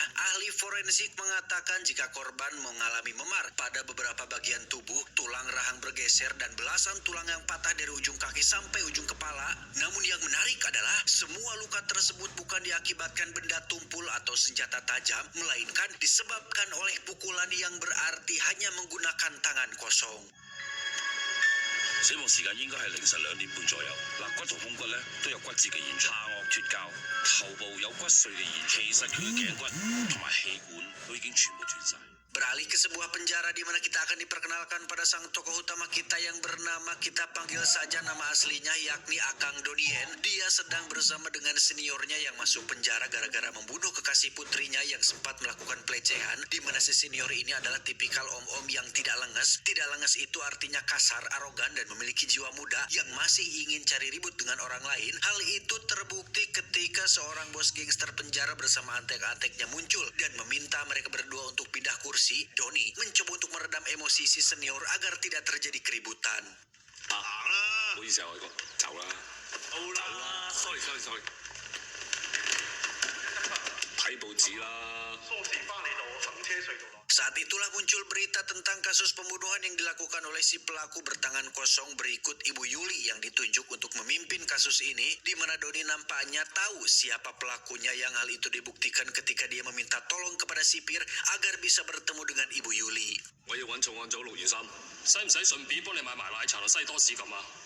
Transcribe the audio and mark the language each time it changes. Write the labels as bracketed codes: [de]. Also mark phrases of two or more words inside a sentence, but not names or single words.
[id] Ahli forensik mengatakan jika korban mengalami memar pada beberapa bagian tubuh, tulang rahang bergeser dan belasan tulang yang patah dari ujung kaki sampai ujung kepala. Namun yang menarik adalah semua luka tersebut bukan diakibatkan benda tumpul atau senjata tajam, melainkan disebabkan oleh pukulan yang berarti hanya menggunakan tangan kosong. [yue] 死亡時間應該係凌晨2點半左右。嗱，骨同胸骨咧都有骨折嘅現象，下顎脫臼，頭部有骨碎嘅現象。其實佢嘅頸骨同埋氣管都已經全部斷晒。 [id] Beralih ke sebuah penjara di mana kita akan diperkenalkan pada sang tokoh utama kita yang bernama, kita panggil saja nama aslinya, yakni Akang Donien. Dia sedang bersama dengan seniornya yang masuk penjara gara-gara membunuh kekasih putrinya yang sempat melakukan pelecehan, di mana si senior ini adalah tipikal om-om yang tidak lenges. Tidak lenges itu artinya kasar, arogan, dan memiliki jiwa muda yang masih ingin cari ribut dengan orang lain. Hal itu terbukti ketika seorang bos gangster penjara bersama antek-anteknya muncul dan meminta mereka berdua untuk pindah kursi. Doni mencoba untuk meredam emosi si senior agar tidak terjadi keributan. [yue] 唔好意思啊，我走啦。走啦 ，sorry。睇報紙啦。 [id] Saat itulah muncul berita tentang kasus pembunuhan yang dilakukan oleh si pelaku bertangan kosong berikut Ibu Yuli yang ditunjuk untuk memimpin kasus ini, di mana Doni nampaknya tahu siapa pelakunya yang hal itu dibuktikan ketika dia meminta tolong kepada sipir agar bisa bertemu dengan Ibu Yuli. [yue] 我要揾重案組623，使唔使順便幫你買埋奶茶同西多士咁啊？